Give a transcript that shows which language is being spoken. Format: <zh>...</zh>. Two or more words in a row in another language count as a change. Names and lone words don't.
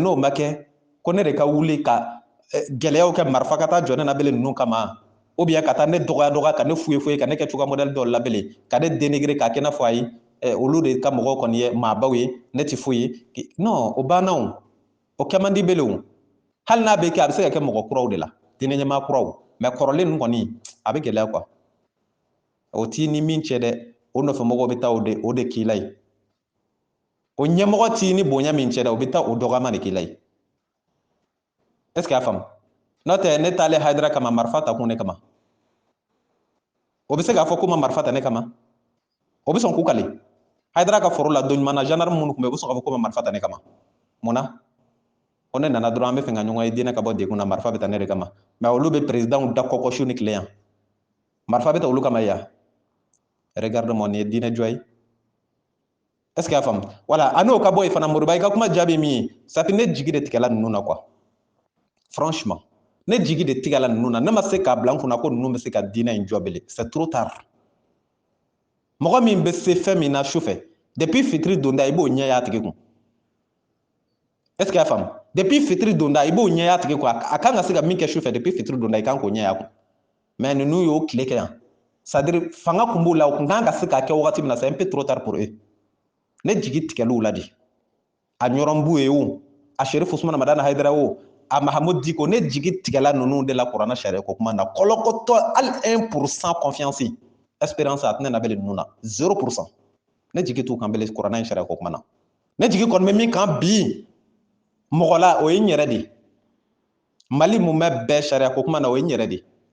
<bm>n'o ma kɛ ko ne de ka wuli ka gɛlɛyaw kɛ marifa ka taa jɔ ne na bele ninnu kama</bm> <fr>ou bien</fr> <bm>ka taa ne dɔgɔya ka ne fuye ka ne kɛ cogoya modèle dɔw labele ka ne dénigrer k'a kɛ i n'a fɔ ayi olu de ka mɔgɔw kɔni ye maabaw ye ne tɛ foyi ye non o banna o kɛ man di bele o hali n'a bɛ kɛ a bɛ se ka kɛ mɔgɔ kuraw de la diinɛ ɲɛmaa kuraw mais kɔrɔlen ninnu kɔni a bɛ gɛlɛya quoi o t'i ni min cɛ dɛ o nɔfɛmɔgɔw bɛ taa o de k'i la ye o ɲɛmɔgɔ t'i ni bonya min cɛ dɛ o bɛ taa o dɔgɔyama de k'i la ye</bm> <fr>est ce que</fr> <bm>y'a faamu n'o tɛ ne taalen Hayidara kama marifa ta kun ne kama o bɛ se k'a fɔ ko ma marifa ta ne kama o bɛ sɔn k'u kale Hayidara ka foro la don ɲuman na gendarme minnu tun bɛ yen o bɛ sɔn k'a fɔ ko ma marifa ta ne kama mun na ko ne nana dɔrɔn an bɛ fɛ ka ɲɔgɔn ye diinɛ ka bɔ degun na marifa bɛ ta ne de kama mais olu bɛ présidentw da kɔkɔ su ni tile yan marifa bɛ ta olu kama yan</bm> <fr>regarde-moi</fr> <bm>nin ye diinɛ jɔ ye</bm> <fr>est ce que</fr> <bm>y'a faamu voilà a n'o ka bɔ yen fana Moriba i ka kuma jaabi min ye</bm> <fr>ça fait</fr> <bm>ne jigi de tigɛla ninnu na quoi franchement ne jigi de tigɛla ninnu na ne ma se k'a bila n kunna ko ninnu bɛ se ka diinɛ in jɔ bele</bm> <fr>c'est trop tard</fr> <bm>mɔgɔ min bɛ se fɛn min na sufɛ depuis fitiri donda i b'o ɲɛ y'a tigi kun</bm> <fr>est ce que</fr> <bm>y'a faamu depuis fitiri donda i b'o ɲɛ y'a tigi kun a kan ka se ka min kɛ sufɛ depuis fitiri donda i kan k'o ɲɛ y'a kun mais ninnu y'o tile kɛ yan</bm> <fr>c'est à dire</fr> <bm>fanga kun b'u la u kun kan ka se k'a kɛ wagati min na</bm> <fr>c'est un peu trop tard pour eux</fr> <bm>ne jigi tigɛliw la de a ɲɔrɔnbu ye o a Sherifu Usumani Madani Hayidara o a Mahamudu Diko ne jigi tigɛla ninnu de la kuranɛ sariya ko kuma na kɔlɔkɔtɔ hali 1%</bm> <fr>confiance espérance</fr> <bm>a tɛna na bɛlɛ ninnu na 0% ne jigi t'u kan bɛlɛ kuranɛ sariya ko kuma na ne jigi kɔni bɛ min kan bi mɔgɔ la o ye n yɛrɛ de Mali mun bɛ bɛɛ sariya ko kuma na o ye n yɛrɛ de</bm>